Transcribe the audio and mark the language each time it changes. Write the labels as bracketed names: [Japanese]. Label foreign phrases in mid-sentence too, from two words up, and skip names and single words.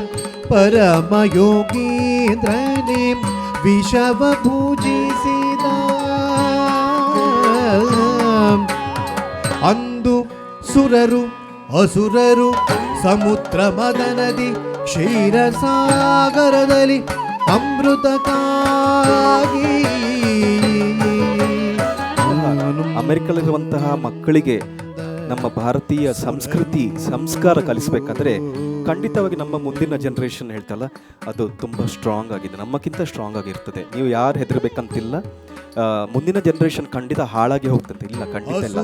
[Kannada] ಪರಮಯೋಗೀಂದ್ರನೇ ವಿಷವ ಭೂಜಿಸಿದ ಅಂದು ಸುರರು ಅಸುರರು ಸಮುದ್ರ ಮದನದಿ ಕ್ಷೀರಸಾಗರದಲ್ಲಿ ಅಮೃತಕ್ಕಾಗಿ ಅಮೆರಿಕದಲ್ಲಿರುವಂತಹ ಮಕ್ಕಳಿಗೆ ನಮ್ಮ ಭಾರತೀಯ ಸಂಸ್ಕೃತಿ ಸಂಸ್ಕಾರ ಕಲಿಸಬೇಕಾದ್ರೆ ಖಂಡಿತವಾಗಿ ನಮ್ಮ ಮುಂದಿನ ಜನ್ರೇಷನ್ ಹೇಳ್ತಲ್ಲ ಅದು ತುಂಬ ಸ್ಟ್ರಾಂಗ್ ಆಗಿದೆ, ನಮ್ಮಕ್ಕಿಂತ ಸ್ಟ್ರಾಂಗ್ ಆಗಿರ್ತದೆ. ನೀವು ಯಾರು ಹೆದರ್ಬೇಕಂತಿಲ್ಲ. ಮುಂದಿನ ಜನ್ರೇಷನ್ ಖಂಡಿತ ಹಾಳಾಗಿ ಹೋಗ್ತದೆ, ಇಲ್ಲ ಖಂಡಿತ ಇಲ್ಲ.